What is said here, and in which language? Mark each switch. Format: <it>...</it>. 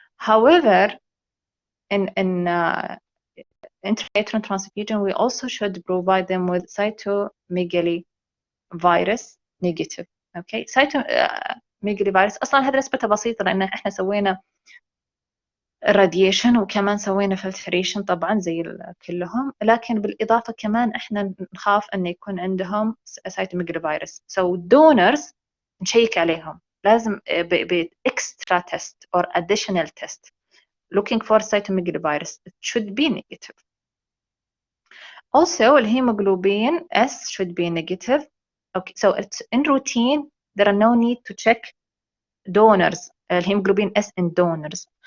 <en>However, in intra-uterine transfusion we also should provide them with cytomegalovirus negative.</en> <ar>Okay, cytomegalovirus اصلا هذا نسبته بسيطه لان احنا سوينا radiation وكمان سوينا filtration طبعا زي كلهم، لكن بالاضافه كمان احنا نخاف ان يكون عندهم cytomegalovirus.</ar> <en>So donors</en> <ar>نشيك عليهم لازم ب</ar> <en>extra test or additional test looking for cytomegalovirus. It should be negative. Also, hemoglobin S should be negative. Okay, so it's in routine. There are no need to check donors, hemoglobin S in donors.</en>